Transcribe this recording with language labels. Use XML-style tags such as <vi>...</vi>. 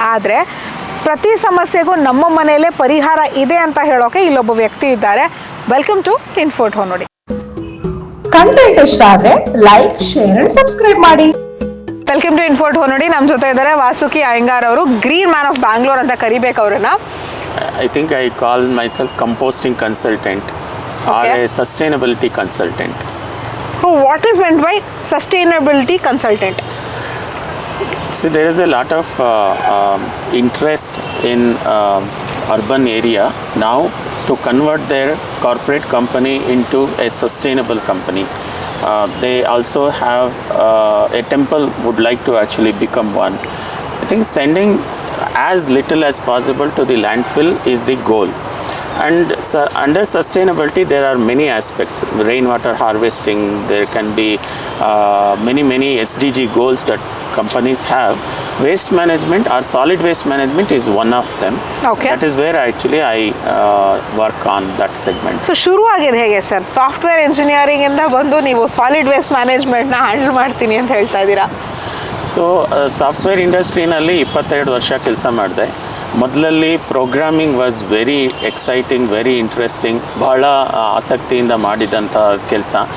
<kn>ಆದರೆ ಪ್ರತಿ ಸಮಸ್ಯೆಗೂ ನಮ್ಮ ಮನೆಯಲ್ಲೇ ಪರಿಹಾರ ಇದೆ ಅಂತ ಹೇಳೋಕೆ ಇಲ್ಲೊಬ್ಬ ವ್ಯಕ್ತಿ ಇದ್ದಾರೆ.</kn> <en>Welcome to ಇನ್ಫೋಟ್ ನೋಡಿ.</en> <kn>ಕಂಟೆಂಟ್ ಇಷ್ಟ ಆದ್ರೆ ಲೈಕ್, ಶೇರ್ ಅಂಡ್ ಸಬ್ಸ್ಕ್ರೈಬ್ ಮಾಡಿ.</kn> <en>Welcome to ಇನ್ಫೋಟ್ ನೋಡಿ.</en> <kn>ನಮ್ಮ ಜೊತೆ ಇದ್ದಾರೆ ವಾಸುಕಿ ಅಯ್ಯಂಗಾರ್ ಅವರು. ಗ್ರೀನ್ ಮ್ಯಾನ್ ಆಫ್ ಬ್ಯಾಂಗ್ಳೂರ್ ಅಂತ ಕರಿಬೇಕು ಅವ್ರನ್ನ.</kn> <en>I think I call myself composting consultant or a sustainability consultant. What is meant by sustainability consultant? See, there is a lot of interest in urban area now to convert their corporate company into a sustainable company. They also have a temple would like to actually become one. I think sending as little as possible to the landfill is the goal. And under sustainability there are many aspects. Rainwater harvesting, there can be many SDG goals that companies have. Waste management or solid waste management is one of them. Okay. That is where actually I work on that segment.</en> <kn>So ಶುರು ಆಗಿದೆ ಹೇಗೆ sir? Software engineering ಇಂದ ಬಂದು ನೀವು solid waste ಮ್ಯಾನೇಜ್ಮೆಂಟ್ನ handle ಮಾಡ್ತೀನಿ ಅಂತ ಹೇಳ್ತಾ ಇದ್ದೀರಾ. ಸೊ ಸಾಫ್ಟ್ವೇರ್ ಇಂಡಸ್ಟ್ರಿನಲ್ಲಿ 22 ವರ್ಷ ಕೆಲಸ ಮಾಡಿದೆ. ಮೊದಲಲ್ಲಿ</kn> <en>programming was very exciting, very interesting,</en> <kn>ಬಹಳ ಆಸಕ್ತಿಯಿಂದ ಮಾಡಿದಂಥ ಕೆಲಸ.</kn>